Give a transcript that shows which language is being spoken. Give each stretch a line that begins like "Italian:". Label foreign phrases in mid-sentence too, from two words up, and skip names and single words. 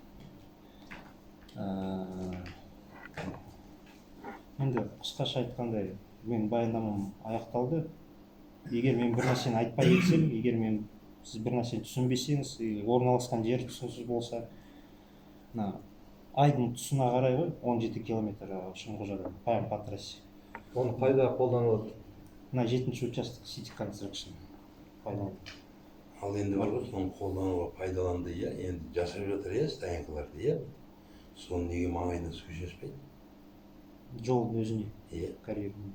Kazakh: Енді қысқаша айтқандай, мен баяндамам аяқталды. Егер мен бір нәрсені айтпай кетсем, егер сіз бір нәрсені түсінбесеңіз, орналасқан жері түсінсіз болса, айдың тұсына қарай ғой, 17 километр Шыңғожадан,
Russian: прямо по трассе.
Kazakh: Оны қайда қолданылады? 7-ші участок City Construction пайдаланады. Ал енді бар ғой, соны қолдануға пайдаланды, енді жасап жатыр, стоянкаларды, соны неге маңайына су шашпайды? Жолдың өзіне, карьердің.